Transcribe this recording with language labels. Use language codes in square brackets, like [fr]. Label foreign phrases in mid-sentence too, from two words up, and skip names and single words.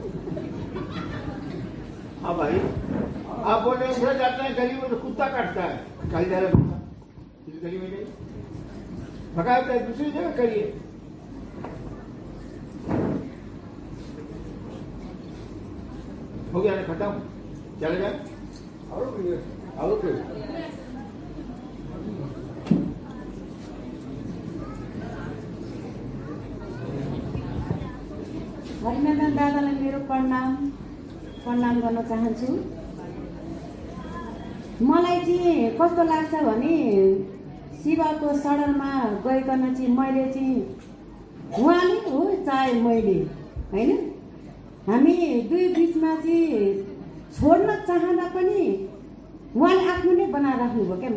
[hi] हाँ भाई, आप बोल रहे हैं जाते हैं गली में तो कुत्ता काटता है, कल जा रहा है इस गली में नहीं भगा देता है, दूसरी जगह करिए। हो गया ना, खत्म, चले जाए। और कोई [ne] हरिनारायण दादालाई मेरो प्रणाम गर्न चाहन्छु। मलाई चाहिँ कस्तो लाग्छ भने शिवको शरणमा गइकन चाहिँ मैले चाहिँ उहाँले हो चाहे मैले होइन, हामी दुई बिचमा चाहिँ छोड्न चाहँदा पनि उहाँले आफ्नो नै बनाएर राख्नुभयो क्या।